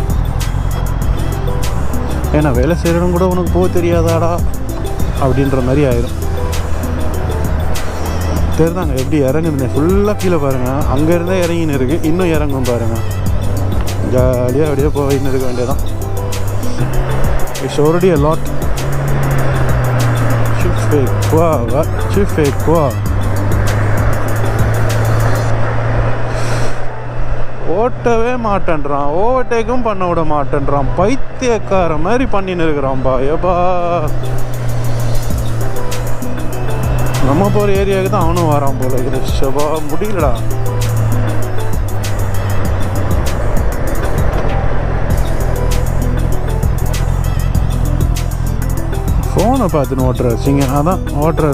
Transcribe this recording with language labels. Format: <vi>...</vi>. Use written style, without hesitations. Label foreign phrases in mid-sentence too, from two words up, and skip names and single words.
<ta>ஏன்னா வேலை செய்கிறவங்க கூட உனக்கு போக தெரியாதாடா அப்படின்ற மாதிரி ஆயிடும். தெரிதாங்க எப்படி இறங்குதுன்னு. ஃபுல்லாக கீழே பாருங்கள், அங்கேருந்தே இறங்கின்னு இருக்குது. இன்னும் இறங்கும் பாருங்கள். ஜாலியாக அப்படியே போயின்னு இருக்க வேண்டியதான்.</ta> <en>it's already a lot.</en> <fr>Tu fais quoi?</fr> <ta>ஓட்டவே மாட்டேன்றான், ஓவர்டேக்கும் பண்ண விட மாட்டேன்றான், பைத்தியக்கார மாதிரி பண்ணின்னு இருக்கிறான்பா. ஏப்பா நம்ம போகிற ஏரியாவுக்கு தான் அவனும் வரான் போல இருக்குது. ஷபா முடியலடா. ஃபோனை பார்த்துன்னு ஓட்டுறாரு சிங்க, அதான் ஓட்டுறாரு.</ta>